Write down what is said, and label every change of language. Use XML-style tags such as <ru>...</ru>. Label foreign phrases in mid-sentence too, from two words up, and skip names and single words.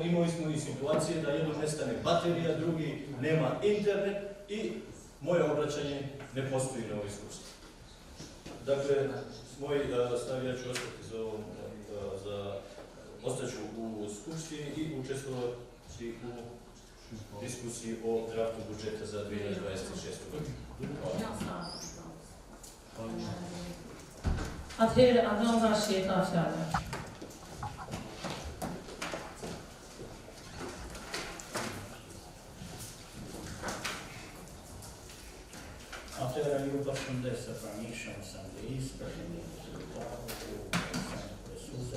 <bs>Imali smo i situacije da jednom nestane baterija, drugi nema internet i moje obraćanje ne postoji na ovoj skupštini. Dakle, moj stav ja ću ostaću u skupštini i učestvovati u diskusiji o draftu budžeta za 2026. godinu.</bs> <sq>Atëherë, Agron Gashi e ka fjallën. Atëherë ju përshëndes të pranishëm Asambleisë, përshëndet sekretarët e presuese.</sq>